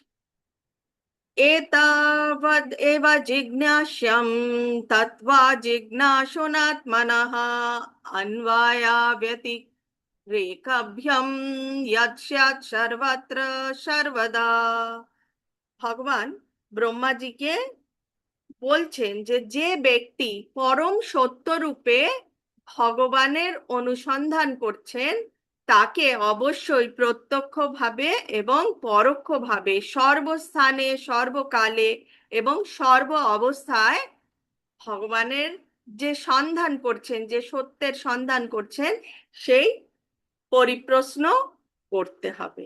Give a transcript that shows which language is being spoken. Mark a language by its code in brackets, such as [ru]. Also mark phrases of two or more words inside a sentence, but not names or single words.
[sa] एतावद् एव जिज्ञास्यं तत्त्वा जिज्ञासुनात्मनः अन्वयाव्यतिरेकभ्यं यत् स्यात् सर्वत्र सर्वदा। [bn] ভগবান ব্রহ্মাজিকে বলছেন যে যে ব্যক্তি পরম সত্যরূপে ভগবানের অনুসন্ধান করছেন তাকে অবশ্যই প্রত্যক্ষভাবে এবং পরোক্ষভাবে সর্বস্থানে সর্বকালে এবং সর্ব অবস্থায় ভগবানের যে সন্ধান করছেন, যে সত্যের সন্ধান করছেন, সেই পরিপ্রশ্ন করতে হবে।